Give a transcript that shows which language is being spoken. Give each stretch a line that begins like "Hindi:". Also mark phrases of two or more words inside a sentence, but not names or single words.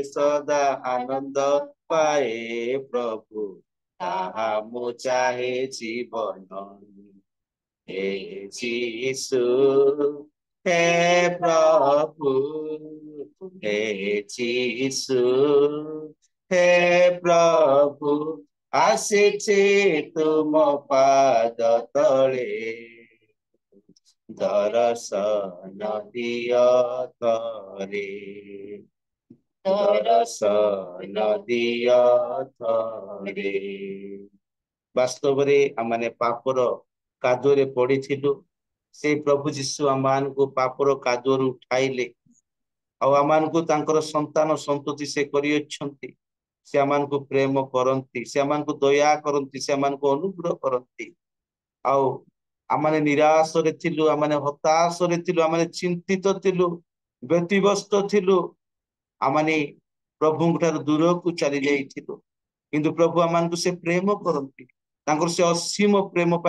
Odia: ସଦା ଆନନ୍ଦ ପାଏ ପ୍ରଭୁ ତାହା ମୁଁ ଚାହେଁ ଜୀବନ ହେ ଯୀଶୁ ହେ ପ୍ରଭୁ ହେ ଯୀଶୁ ହେ ପ୍ରଭୁ ଆସିଛେ ତୁମ ପାଦ ତଳେ ଦର୍ଶନ ଦିଅ ଥରେ ଦର୍ଶନ ଦିଅ ଥରେ ବାସ୍ତବରେ ଆମେ ପାପର କାଦୁଅରେ ପଡିଥିଲୁ ସେ ପ୍ରଭୁ ଯୀଶୁ ଆମମାନଙ୍କୁ ପାପର କାଦୁଅରୁ ଉଠାଇଲେ ଆଉ ଆମମାନଙ୍କୁ ତାଙ୍କର ସନ୍ତାନ ସନ୍ତତି ସେ କରିଅଛନ୍ତି ସେ ଆମମାନଙ୍କୁ ପ୍ରେମ କରନ୍ତି ସେ ଆମମାନଙ୍କୁ ଦୟା କରନ୍ତି ସେ ଆମମାନଙ୍କୁ ଅନୁଗ୍ରହ କରନ୍ତି ଆଉ ଆମମାନେ ନିରାଶରେ ଥିଲୁ ଆମମାନେ ହତାଶରେ ଥିଲୁ ଆମମାନେ ଚିନ୍ତିତ ଥିଲୁ ବ୍ୟତିବ୍ୟସ୍ତ ଥିଲୁ ଆମମାନେ ପ୍ରଭୁଙ୍କ ଠାରୁ ଦୂରକୁ ଚାଲି ଯାଇଥିଲୁ କିନ୍ତୁ ପ୍ରଭୁ ଆମମାନଙ୍କୁ ସେ ପ୍ରେମ କରନ୍ତି ତାଙ୍କର ସେ ଅସୀମ ପ୍ରେମ ପାଇଁ